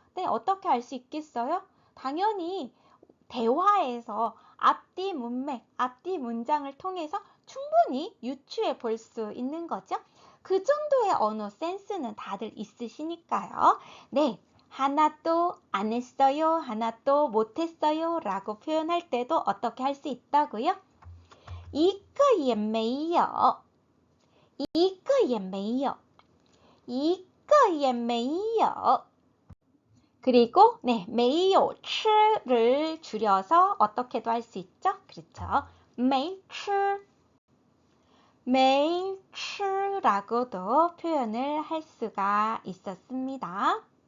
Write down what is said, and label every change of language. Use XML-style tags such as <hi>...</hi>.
<ko>어떻게 알 수 있겠어요? 당연히 대화에서 앞뒤 문맥, 앞뒤 문장을 통해서 충분히 유추해 볼 수 있는 거죠. 그 정도의 언어 센스는 다들 있으시니까요. 하나도 안 했어요, 하나도 못 했어요 라고 표현할 때도 어떻게 할 수 있다고요?</ko> <zh>一个也没有, 一个也没有. 一个也没有.</zh> <ko>그리고 네,</ko> <zh>没有吃</zh> <ko>를 줄여서 어떻게도 할 수 있죠? 그렇죠.</ko> <zh>没吃. 没吃</zh> <ko>라고도 표현을 할 수가 있었습니다.</ko>